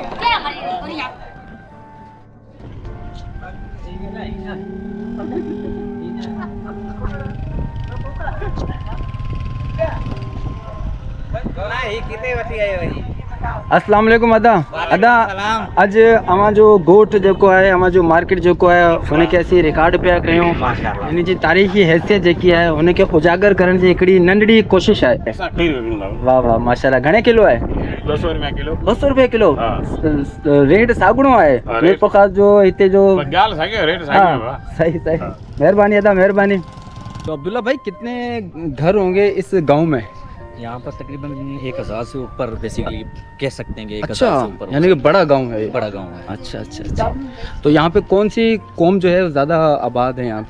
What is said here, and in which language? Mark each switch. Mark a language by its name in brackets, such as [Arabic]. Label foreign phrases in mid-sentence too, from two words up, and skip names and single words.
[Arabic] السلام علیکم. [Sindhi] अदा आज हमारा जो गोठ जेको है, हमारा जो मार्केट जेको है, उन खे असीं रिकॉर्ड पिया कयूं। इन जी तारीख़ी हैसियत जेकी है उन खे उजागर करण जी हिकिड़ी नंढड़ी कोशिश आहे। वाह वाह माशाल्लाह। घणे किलो आहे? 200 रुपया किलो। 200 रुपए किलो। रेट सागुणो आहे मीरपुर खास जो हिते जो। हाँ, सही सही। मेहरबानी अदा, मेहरबानी। [Urdu] تو عبداللہ بھائی کتنے گھر ہوں گے اس گاؤں میں? یہاں پر تقریباً 1000 سے اوپر بیسکلی کہہ سکتے ہیں کہ 1000 अच्छा, سے اوپر. یعنی کہ بڑا گاؤں ہے یہ. بڑا گاؤں ہے. اچھا اچھا اچھا. تو یہاں پہ کون سی قوم جو ہے زیادہ آباد ہے یہاں پہ?